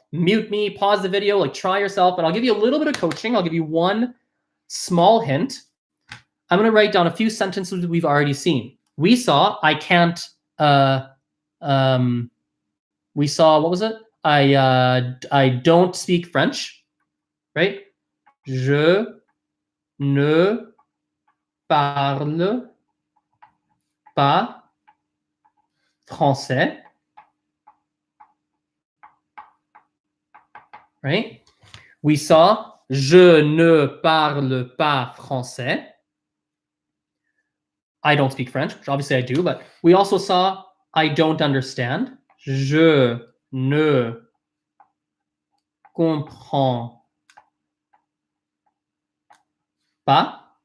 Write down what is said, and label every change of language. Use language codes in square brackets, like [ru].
[en] Mute me, pause the video, like try yourself. But I'll give you a little bit of coaching. I'll give you one small hint. I'm going to write down a few sentences we've already seen. We saw, I can't, we saw, what was it? I don't speak French, right? [fr] Je ne parle pas français, right? We saw, je ne parle pas français. [en] I don't speak French, which obviously I do, but we also saw I don't understand. [fr] Je ne comprends pas.